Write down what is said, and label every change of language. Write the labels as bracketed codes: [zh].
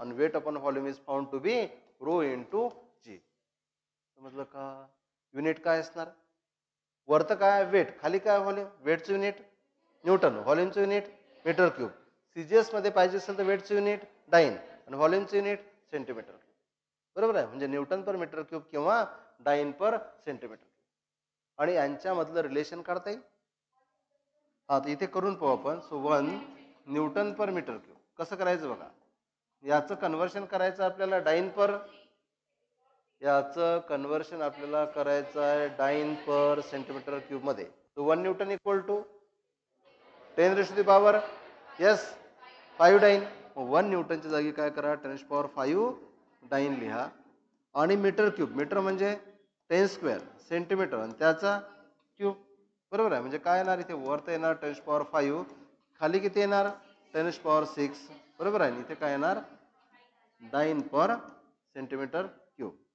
[en] आणि weight upon volume is found to be rho into g. [mr] समजलं का? युनिट काय असणार? वरतं काय? वेट. खाली काय? Volume. वेटचं unit Newton, व्हॉल्यूमचं unit metre cube. CGS मध्ये पाहिजे असेल तर वेटचं युनिट डाईन आणि व्हॉल्यूमचं युनिट सेंटीमीटर क्यूब. बरोबर आहे? म्हणजे न्यूटन पर मीटर क्यूब किंवा डाईन पर सेंटीमीटर क्यूब. आणि यांच्यामधलं रिलेशन काढता येईल. हा, तर इथे करून पाहू आपण. सो 1 न्यूटन पर मीटर क्यूब. कसं करायचं बघा. याचं कन्व्हर्शन करायचं आपल्याला डाईन पर, याचं कन्व्हर्शन आपल्याला करायचं आहे डाईन पर सेंटीमीटर क्यूब मध्ये. [en] So 1 newton equal to 10⁻⁵ yes 5 dyne. [mr] 1 न्यूटनच्या जागी काय करा? 10⁻⁵ डाईन लिहा. आणि मीटर क्यूब, मीटर म्हणजे 10 स्क्वेअर, सेंटीमीटर आणि त्याचा क्यूब. बरोबर आहे? म्हणजे काय येणार? इथे वरती येणार 10⁻⁵, खाली किती येणार? 10⁻⁶. बरोबर आहे? इथे काय येणार? [en] Dyne per centimetre cube.